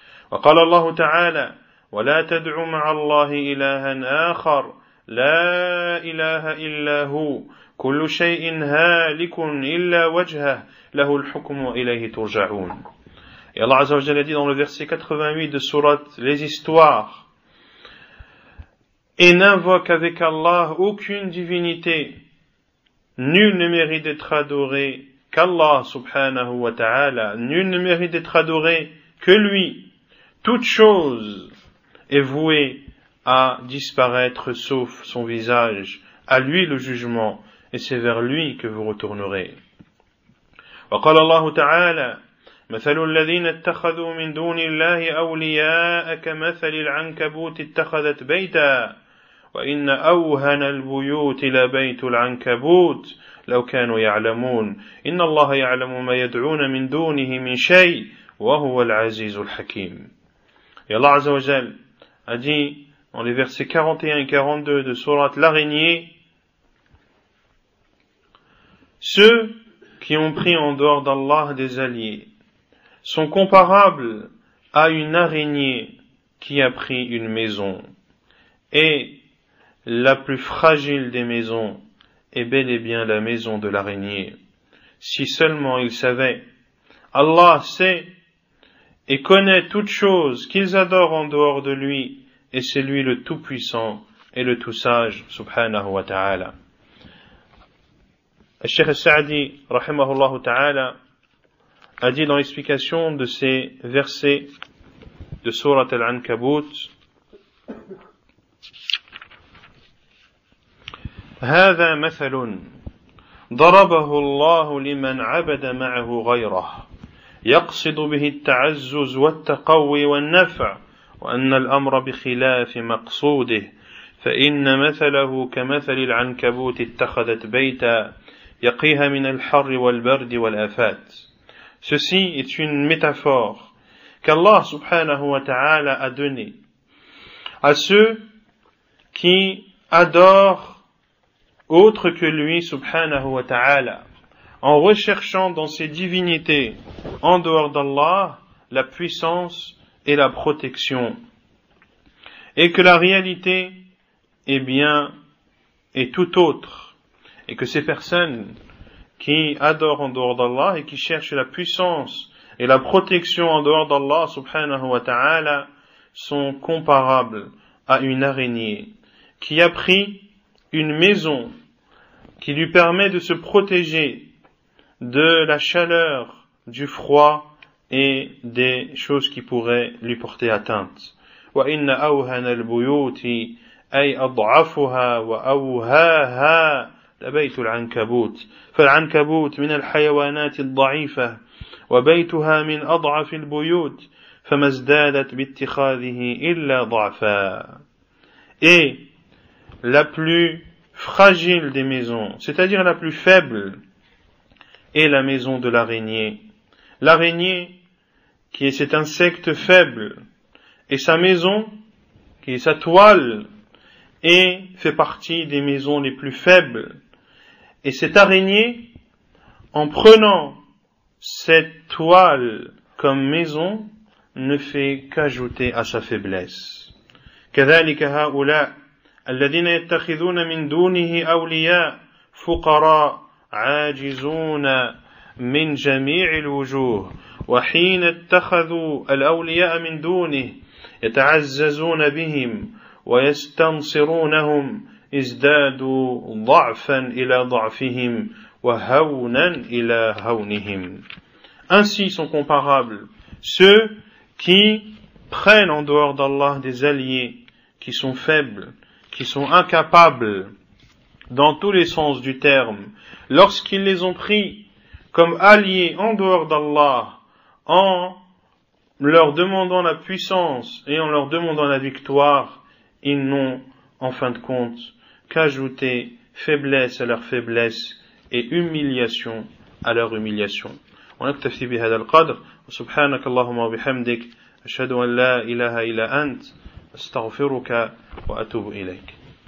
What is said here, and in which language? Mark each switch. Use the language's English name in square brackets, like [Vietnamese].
[Arabic] وقال الله تعالى ولا تدع مع الله إلها آخر لا إله إلا هو كل شيء هالك إلا وجهه له الحكم وإليه ترجعون. [French] Et Allah Azza wa Jalla dit dans le verset 88 de Sourate Les Histoires, et n'invoque avec Allah aucune divinité, nul ne mérite d'être adoré qu'Allah subhanahu wa ta'ala, nul ne mérite d'être adoré que lui. Toute chose est vouée à disparaître sauf son visage, à lui le jugement, et c'est vers lui que vous retournerez. [Arabic] وقال الله تعالى مثل الذين اتخذوا من دون الله أولياء كمثل العنكبوت اتخذت بيتا وإن أوهن البيوت لبيت العنكبوت لو كانوا يعلمون إن الله يعلم ما يدعون من دونه من شيء وهو العزيز الحكيم. [French] Et Allah Azza wa Jal a dit dans les versets 41 et 42 de Sourate l'Araignée, ceux qui ont pris en dehors d'Allah des alliés sont comparables à une araignée qui a pris une maison. Et la plus fragile des maisons est bel et bien la maison de l'araignée. Si seulement ils savaient, Allah sait et connaît toutes choses qu'ils adorent en dehors de lui, et c'est lui le tout-puissant et le tout-sage, subhanahu wa ta'ala. Cheikh al-Sa'di, rahimahullah ta'ala, a dit dans l'explication de ces versets de Surat al-Ankabut, [Arabic] هذا مثل ضربه الله لمن عبد معه غيره يقصد به التعزز والتقوي والنفع وأن الأمر بخلاف مقصوده فإن مثله كمثل العنكبوت اتخذت بيتا يقيها من الحر والبرد والآفات. [French] Ceci est une métaphore qu'Allah subhanahu wa ta'ala a donnée à ceux qui adorent autre que lui subhanahu wa ta'ala, en recherchant dans ses divinités, en dehors d'Allah, la puissance et la protection. Et que la réalité est tout autre. Et que ces personnes qui adorent en dehors d'Allah et qui cherchent la puissance et la protection en dehors d'Allah subhanahu wa ta'ala sont comparables à une araignée qui a pris une maison qui lui permet de se protéger de la chaleur, du froid et des choses qui pourraient lui porter atteinte. [Arabic] وَإِنَّ أَوْهَنَ الْبُيُوتِ أي أضعفها وأوهاها لبيت العنكبوت فالعنكبوت من الحيوانات الضعيفة وبيتها من أضعف البيوت فما ازدادت باتخاذه إلا ضعفا. [French] Et la plus fragile des maisons, c'est-à-dire la plus faible, est la maison de l'araignée. L'araignée, qui est cet insecte faible, et sa maison, qui est sa toile, et fait partie des maisons les plus faibles. Et cette araignée, en prenant cette toile comme maison, ne fait qu'ajouter à sa faiblesse. [Arabic] كذلك هؤلاء الذين يتخذون من دونه أولياء فقراء عاجزون من جميع الوجوه وحين اتخذوا الأولياء من دونه يتعززون بهم ويستنصرونهم ازدادوا ضعفا إلى ضعفهم وهونا إلى هونهم. [French] Ainsi sont comparables ceux qui prennent en dehors d'Allah des alliés qui sont faibles, qui sont incapables dans tous les sens du terme, lorsqu'ils les ont pris comme alliés en dehors d'Allah, en leur demandant la puissance et en leur demandant la victoire, ils n'ont en fin de compte qu'ajouter faiblesse à leur faiblesse et humiliation à leur humiliation. [Arabic] ونكتفي بهذا القدر وسبحانك اللهم وبحمدك أشهد أن لا إله إلا أنت أستغفرك وأتوب إليك.